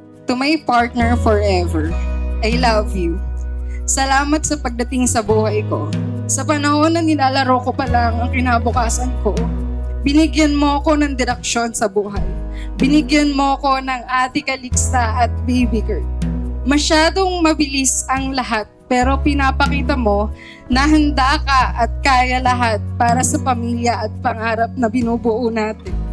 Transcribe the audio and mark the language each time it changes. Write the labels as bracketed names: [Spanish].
[English] To my partner forever, I love you. [Filipino] Salamat sa pagdating sa buhay ko. Sa panahon na nilalaro ko pa lang ang kinabukasan ko, binigyan mo ako ng direksyon sa buhay. Binigyan mo ako ng Ate Calixta at Baby Kurt. Masyadong mabilis ang lahat, pero pinapakita mo na handa ka at kaya lahat para sa pamilya at pangarap na binubuo natin.